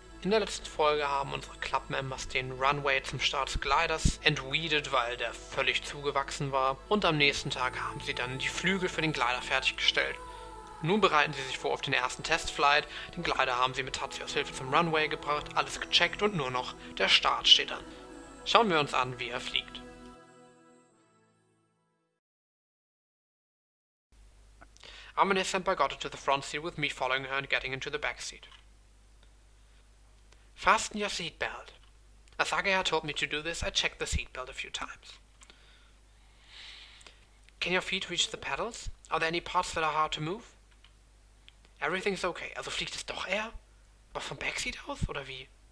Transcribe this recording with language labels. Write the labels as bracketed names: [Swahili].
[German] In der letzten Folge haben unsere Club-Members den Runway zum Start des Gliders entweedet, weil der völlig zugewachsen war, und am nächsten Tag haben sie dann die Flügel für den Glider fertiggestellt. Nun bereiten sie sich vor auf den ersten Testflight. Den Glider haben sie mit Tatsuos Hilfe zum Runway gebracht, alles gecheckt und nur noch der Start steht an. Schauen wir uns an, wie er fliegt. [English] Amane-senpai got into the front seat with me following her and getting into the back seat. Fasten your seatbelt. As Agaya told me to do this, I checked the seatbelt a few times. Can your feet reach the pedals? Are there any parts that are hard to move? Everything's okay. [German] Also fliegt es doch eher? Aber vom Backseat aus, oder wie?